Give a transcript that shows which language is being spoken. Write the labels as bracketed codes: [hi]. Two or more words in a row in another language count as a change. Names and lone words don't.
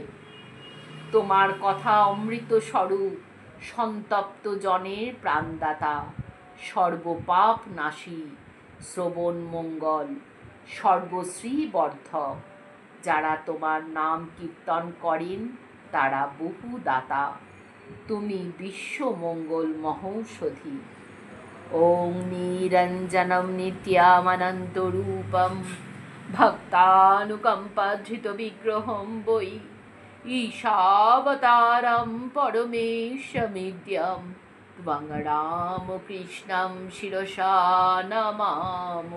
[bn] তোমার কথা অমৃত স্বরূপ, সন্তপ্ত জনের প্রাণদাতা, সর্বপাপ নাশী, শ্রবণ মঙ্গল, সর্বশ্রী বর্ধক। যারা তোমার নাম কীর্তন করেন তারা বহু দাতা। তুমি বিশ্বমঙ্গল মহৌষধি। [sa] ওং নিরঞ্জনম নিত্যামনন্তরূপম ভক্তানুকম্পাধৃত বিগ্রহম বৈ ঈশাবতারম পরমেশমিদ্যম ত্বং রামকৃষ্ণম শিরসা নমামো।